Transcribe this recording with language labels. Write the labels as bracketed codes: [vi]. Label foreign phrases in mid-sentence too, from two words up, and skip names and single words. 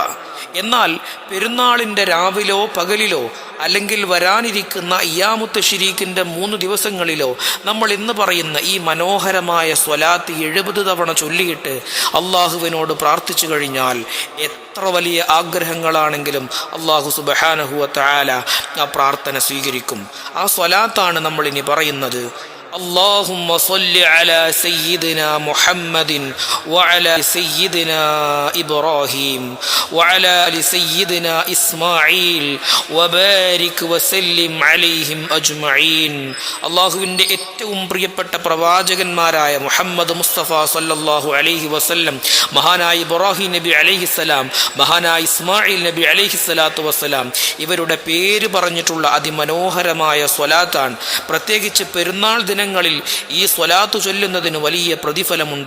[ml] എന്നാൽ പെരുന്നാളിൻ്റെ രാവിലോ പകലിലോ അല്ലെങ്കിൽ വരാനിരിക്കുന്ന അയ്യാമുത്ത് ശരീക്കിൻ്റെ 3 ദിവസങ്ങളിലോ നമ്മൾ ഇന്ന് പറയുന്ന ഈ മനോഹരമായ സ്വലാത്ത് 70 തവണ ചൊല്ലിയിട്ട് അള്ളാഹുവിനോട് പ്രാർത്ഥിച്ചു കഴിഞ്ഞാൽ എത്ര വലിയ ആഗ്രഹങ്ങളാണെങ്കിലും [ar] الله سبحانه وتعالى [ml] ആ പ്രാർത്ഥന സ്വീകരിക്കും. ആ സ്വലാത്താണ് നമ്മൾ ഇനി പറയുന്നത്. [ar] اللهم صل على سيدنا محمد وعلى سيدنا إبراهيم وعلى آل سيدنا إسماعيل وبارك وسلم عليهم أجمعين. [ml] അള്ളാഹുവിൻ്റെ ഏറ്റവും പ്രിയപ്പെട്ട പ്രവാചകന്മാരായ മുഹമ്മദ് മുസ്തഫ [ar] صلى الله عليه وسلم, [ml] മഹാനായ ഇബ്രാഹിം നബി അലൈഹിസ്സലാം, മഹാനായ ഇസ്മായിൽ നബി [ar] عليه الصلاة والسلام, [ml] ഇവരുടെ പേര് പറഞ്ഞിട്ടുള്ള അതിമനോഹരമായ സ്വലാത്താണ്. പ്രത്യേകിച്ച് പെരുന്നാൾ ദിനങ്ങളിൽ ഈ സ്വലാത്ത് ചൊല്ലുന്നതിന് വലിയ പ്രതിഫലമുണ്ട്.